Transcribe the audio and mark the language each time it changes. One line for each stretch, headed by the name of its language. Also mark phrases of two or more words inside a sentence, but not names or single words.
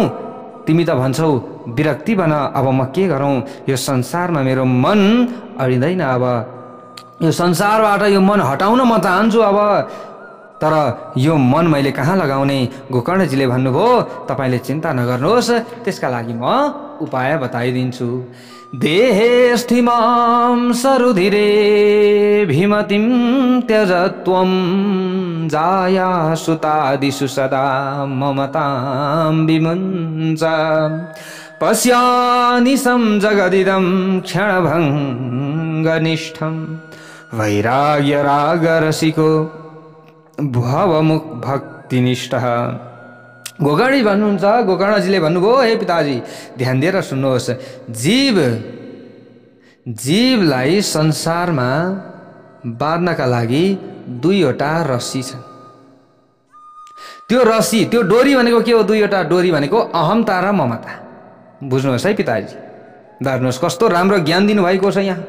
Nepali: तिमी त भन्छौ विरक्ति बन, अब म के गरौँ? यो संसारमा मेरो मन अडिँदैन, अब यो संसारबाट यो मन हटाउन म चाहन्छु अब, तर यो मन मैले कहाँ लगाउने? गोकर्णजीले भन्नुभयो, तपाईले चिन्ता नगर्नुहोस्, त्यसका लागि म उपाय बताइदिन्छु।
Sanskrit: देहे स्थिमां सरुधिरे भीमतिं त्यज त्वं, जाया सुतादिषु सदा ममतां विमुञ्च, पश्यानिशं जगदिदं क्षणभङ्गनिष्ठं, वैराग्यरागरसिको भवमुख भक्तिनिष्ठः।
Nepali: गोकर्णी भन्नुहुन्छ, गोकर्णजीले भन्नुभयो, हे पिताजी ध्यान दिएर सुन्नुहोस्, जीवलाई संसारमा बाँध्नका लागि दुईवटा रस्सी छन्। त्यो रस्सी, त्यो डोरी भनेको के हो? दुईवटा डोरी भनेको अहमता र ममता। बुझ्नुहोस् है पिताजी, धर्नुहोस्, कस्तो राम्रो ज्ञान दिनुभएको छ यहाँ।